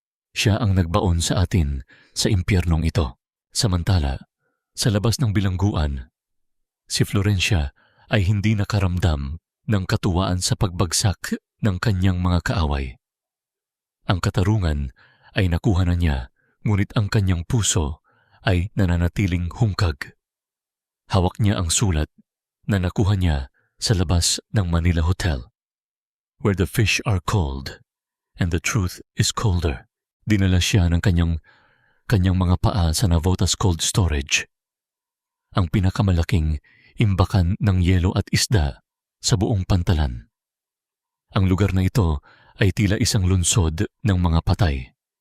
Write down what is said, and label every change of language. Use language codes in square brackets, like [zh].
[tl] Siya ang nagbaon sa atin sa impyernong ito. Samantala, sa labas ng bilangguan, si Florencia ay hindi nakaramdam ng katuwaan sa pagbagsak ng kanyang mga kaaway. Ang katarungan ay nakuha na niya, ngunit ang kanyang puso ay nananatiling hungkag. Hawak niya ang sulat na nakuha niya sa labas ng Manila Hotel. [en] Where the fish are cold and the truth is colder. [tl] Dinala siya ng kanyang mga paa sa Navotas Cold Storage. Ang pinakamalaking imbakan ng yelo at isda sa buong pantalan. Ang lugar na ito ay tila isang lunsod ng mga patay.